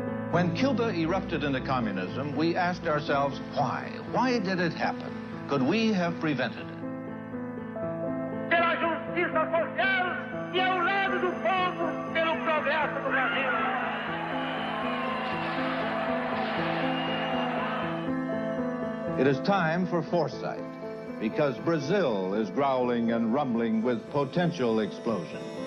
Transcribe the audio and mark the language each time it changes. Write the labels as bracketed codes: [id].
[en] When Cuba erupted into communism, we asked ourselves, why? Why did it happen? Could we have prevented it? [pt] Pela justiça social e ao lado do povo, pelo progresso do Brasil. [en] It is time for foresight, because Brazil is growling and rumbling with potential explosion.